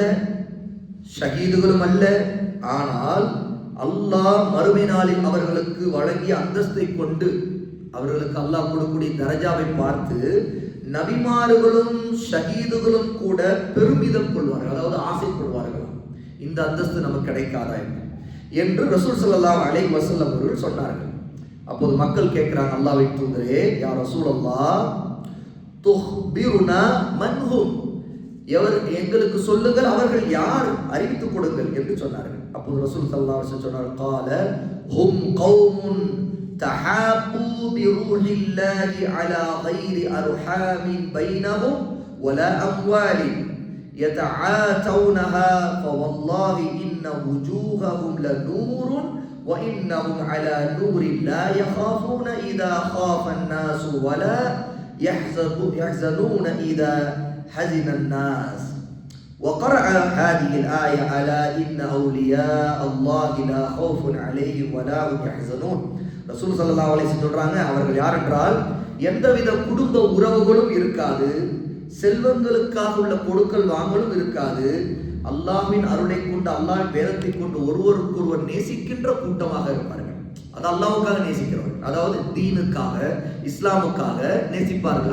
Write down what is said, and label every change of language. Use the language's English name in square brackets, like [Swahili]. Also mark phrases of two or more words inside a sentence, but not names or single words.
[Tamil] ஷஹீதுகளும் அல்ல, ஆனால் அல்லாஹ் மறுமை நாளில் அவர்களுக்கு வழங்கிய அந்தஸ்தை கொண்டு அவர்களுக்கு அல்லாஹ் கொடுக்கக்கூடிய தரஜாவை பார்த்து நபிமார்களும் ஷஹீதுகளும் கூட பெருமிதம் கொள்வார்கள், அதாவது ஆசைப்படுவார்கள், இந்த அந்தஸ்து நமக்கு கிடைக்காதா என்று [Arabic] رسول صلى الله عليه وسلم [Tamil] அவர்கள் சொன்னார்கள். அப்போது மக்கள் கேட்கிறாங்க, அல்லாஹ்வின் தூதரே, [Arabic] يا رسول الله تخبرنا منهم, [Tamil] எவர் எங்களுக்கு சொல்லுங்கள், அவர்கள் யார், அறிவித்துக் கொடுங்கள் என்று சொன்னார்கள். அப்போது [Arabic] رسول صلى الله عليه وسلم [Tamil] சொன்னார்கள், [Arabic] قال هم قوم تحابوا بروح الله على غير أرحام بينهم ولا أموال يتعاتونها فوالله إن وجوههم لنور وإنهم على نور لا يخافون إذا خاف الناس ولا يحزنون إذا حزن الناس. وقرأ هذه الآية على إن أولياء الله لا خوف عليهم ولا هم يحزنون. رسول صلى الله عليه وسلم [Tamil] சொல்றாங்க, அவர்கள் யார் என்றால் எந்தவித குடும்ப உறவுகளும் இருக்காது, செல்வங்களுக்காக உள்ள கொடுக்கல் வாங்கலும் இருக்காது, அல்லாஹ்வின் அருளை கொண்டு அல்லாஹ்வின் வேதத்தை கொண்டு ஒருவருக்கொருவர் நேசிக்கின்ற கூட்டமாக இருப்பார்கள். அது அல்லாஹ்வுக்காக நேசிக்கிறவர்கள், அதாவது தீனுக்காக இஸ்லாமுக்காக நேசிப்பார்கள்.